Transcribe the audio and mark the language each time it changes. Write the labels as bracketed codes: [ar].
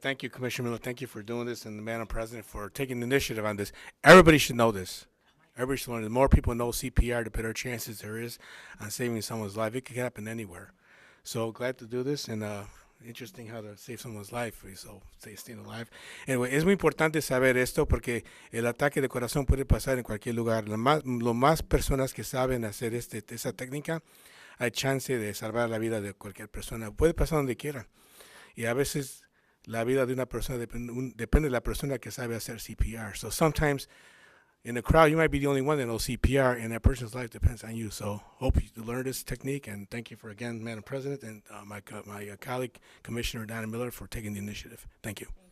[en] Thank you, Commissioner Miller. Thank you for doing this, and Madam President for taking the initiative on this. Everybody should know this. Everybody should learn. The more people know CPR, the better chances there is on saving someone's life. It can happen anywhere. So glad to do this, and interesting how to save someone's life. So staying alive. [es] Anyway, es muy importante saber esto porque el ataque de corazón puede pasar en cualquier lugar. Lo más personas que saben hacer esa técnica, hay chance de salvar la vida de cualquier persona. Puede pasar donde quiera. Y a veces la vida de una persona depende de la persona que sabe hacer CPR. [en] So sometimes in a crowd, you might be the only one that knows CPR, and that person's life depends on you. So hope you learn this technique, and thank you for, again, Madam President, and my colleague, Commissioner Donna Miller, for taking the initiative. Thank you.